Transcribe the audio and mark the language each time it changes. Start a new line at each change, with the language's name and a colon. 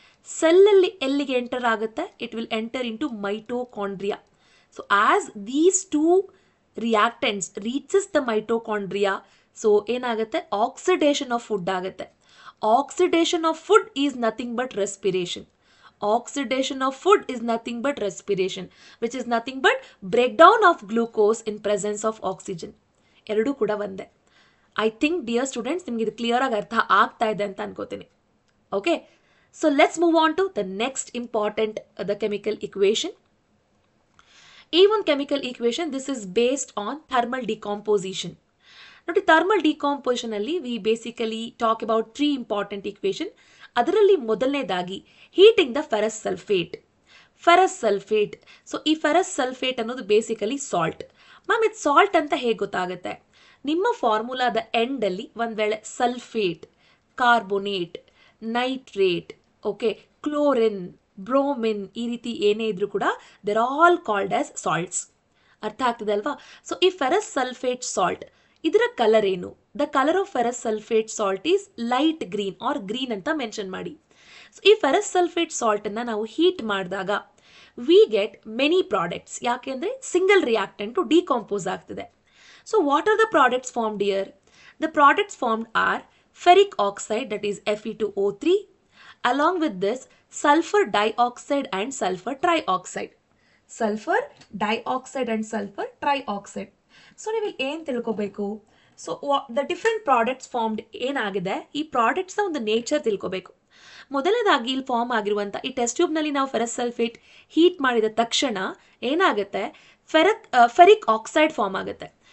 Kannada: ಸೆಲ್ಲಲ್ಲಿ ಎಲ್ಲಿಗೆ ಎಂಟರ್ ಆಗುತ್ತೆ,
English: It will enter into mitochondria. So as these two reactants reaches the mitochondria,
Kannada: so ಏನಾಗುತ್ತೆ, oxidation of food ಆಗುತ್ತೆ.
English: Oxidation of food is nothing but respiration. Oxidation of food is nothing but respiration, which is nothing but breakdown of glucose in presence of oxygen.
Kannada: ಎರಡೂ ಕೂಡ ಒಂದೇ.
English: I think dear students
Kannada: ನಿಮ್ಗೆ ಇದು clear ಆಗಿ ಅರ್ಥ ಆಗ್ತಾ ಇದೆ ಅಂತ ಅನ್ಕೋತೀನಿ.
English: Okay, so let's move on to the next important the chemical equation. ಈ ಒಂದು chemical equation this is based on thermal decomposition.
Kannada: ನೋಡಿ, ಥರ್ಮಲ್ ಡಿಕಾಂಪೋಸಿಷನ್ ಅಲ್ಲಿ
English: We basically talk about 3 important equation.
Kannada: ಅದರಲ್ಲಿ ಮೊದಲನೇದಾಗಿ
English: Heating the ferrous sulphate. Ferrous sulphate.
Kannada: So ಈ ferrous sulphate ಅನ್ನೋದು basically salt. Ma'am ಇದು salt ಅಂತ ಹೇಗೆ ಗೊತ್ತಾಗುತ್ತೆ? ನಿಮ್ಮ ಫಾರ್ಮುಲಾದ ಎಂಡಲ್ಲಿ ಒಂದು ವೇಳೆ sulphate, carbonate, nitrate, okay, chlorine, bromine ಈ ರೀತಿ ಏನೇ ಇದ್ರೂ ಕೂಡ
English: They're all called as salts.
Kannada: ಅರ್ಥ ಆಗ್ತದೆ ಅಲ್ವಾ? ಸೊ ಈ ಫೆರಸ್ ಸಲ್ಫೇಟ್ ಸಾಲ್ಟ್ ಇದರ ಕಲರ್ ಏನು?
English: the colour of ferrous sulphate salt is light green or green
Kannada: ಅಂತ ಮೆನ್ಷನ್ ಮಾಡಿ. ಸೊ ಈ ಫೆರಸ್ ಸಲ್ಫೇಟ್ ಸಾಲ್ಟನ್ನು ನಾವು ಹೀಟ್ ಮಾಡಿದಾಗ
English: We get many products.
Kannada: ಯಾಕೆಂದರೆ ಸಿಂಗಲ್ ರಿಯಾಕ್ಟೆಂಟು ಡಿಕಾಂಪೋಸ್ ಆಗ್ತದೆ.
English: So what are the products formed here? The products formed are ferric oxide, that is Fe2O3, along with this sulfur dioxide and sulfur trioxide. Sulfur dioxide and sulfur trioxide.
Kannada: So ನೀವು ಏನು ತಿಳ್ಕೋಬೇಕು?
English: so the different products formed
Kannada: ಏನಾಗಿದೆ, ಈ ಪ್ರಾಡಕ್ಟ್ಸ್ನ ಒಂದು nature ತಿಳ್ಕೋಬೇಕು. ಮೊದಲನೇದಾಗಿ ಇಲ್ಲಿ form ಆಗಿರುವಂಥ ಈ ಟೆಸ್ಟ್ ಟ್ಯೂಬ್ನಲ್ಲಿ ನಾವು ಫೆರಸ್ ಸಲ್ಫೇಟ್ ಹೀಟ್ ಮಾಡಿದ ತಕ್ಷಣ ಏನಾಗುತ್ತೆ, ಫೆರಿಕ್ ಆಕ್ಸೈಡ್ ಫಾರ್ಮ್ ಆಗುತ್ತೆ.